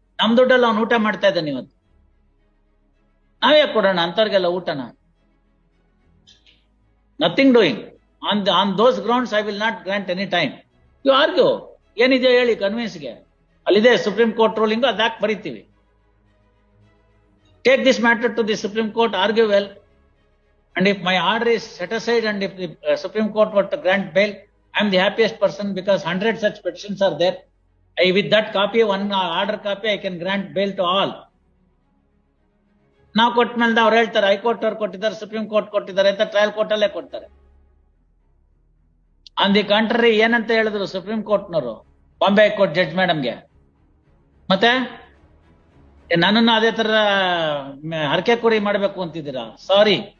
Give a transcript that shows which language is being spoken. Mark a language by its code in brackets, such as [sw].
[kn] ನಮ್ ದುಡ್ಡಲ್ಲಿ ಅವ್ನು ಊಟ ಮಾಡ್ತಾ ಇದ್ದಾನೆ ಇವತ್ತು, ನಾವೇ ಕೊಡೋಣ ಅಂತವ್ರಿಗೆಲ್ಲ ಊಟನ. [en] Nothing doing on those grounds. I will not grant any time. You argue. [kn] ಏನಿದೆಯೋ ಹೇಳಿ ಕನ್ವಿನ್ಸ್ಗೆ. ಅಲ್ಲಿದೆ supreme court ruling, ಅದಾಕ್ ಬರೀತೀವಿ. [en] Take this matter to the Supreme Court, argue well, and if my order is set aside and if the Supreme Court were to grant bail, I am the happiest person because 100 such petitions are there. With that copy, one order copy, I can grant bail to all. [kn] ನಾವು ಕೊಟ್ಟ ಮೇಲೆ ಅವ್ರು ಹೇಳ್ತಾರೆ high court ಅವ್ರು ಕೊಟ್ಟಿದ್ದಾರೆ, supreme court ಕೊಟ್ಟಿದ್ದಾರೆ ಅಂತ trial court ಅಲ್ಲೇ ಕೊಡ್ತಾರೆ. [en] on the contrary [kn] ಏನಂತ ಹೇಳಿದ್ರು ಸುಪ್ರೀಂ ಕೋರ್ಟ್ನವರು ಬಾಂಬೆ ಹೈಕೋರ್ಟ್ ಜಡ್ಜ್ ಮೇಡಮ್ಗೆ, ಮತ್ತೆ ನನ್ನನ್ನು ಅದೇ ತರ ಹರಕೆ ಕುರಿ ಮಾಡ್ಬೇಕು ಅಂತಿದ್ದೀರಾ? ಸಾರಿ,